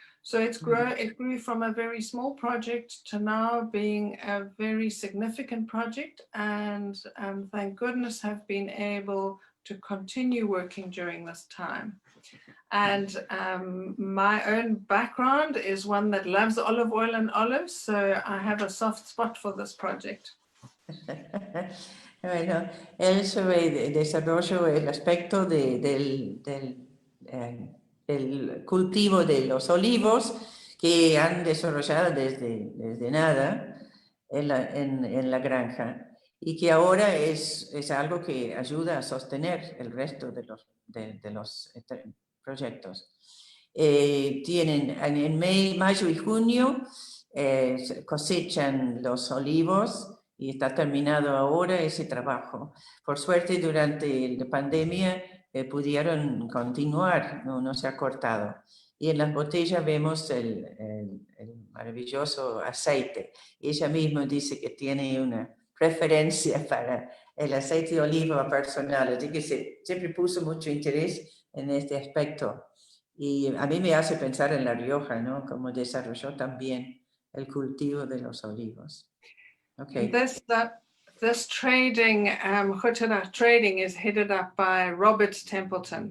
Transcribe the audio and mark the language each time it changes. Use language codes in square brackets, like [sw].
[en] So it grew from a very small project to now being a very significant project, and thank goodness have been able to continue working during this time. And my own background is one that loves olive oil and olives, so I have a soft spot for this project. [es] Bueno, él sobre desarrollo el aspecto del cultivo de los olivos que han desarrollado desde nada en la granja y que ahora es algo que ayuda a sostener el resto de los proyectos. Tienen en mayo y junio cosechan los olivos y está terminado ahora ese trabajo. Por suerte, durante la pandemia pudieron continuar, no se ha cortado. Y en las botellas vemos el maravilloso aceite. Ella misma dice que tiene una preferencia para el aceite de oliva personal, así que siempre puso mucho interés en este aspecto. Y a mí me hace pensar en La Rioja, ¿no? Cómo desarrolló también el cultivo de los olivos. [en] Okay. This trading, trading is headed up by Robert Templeton.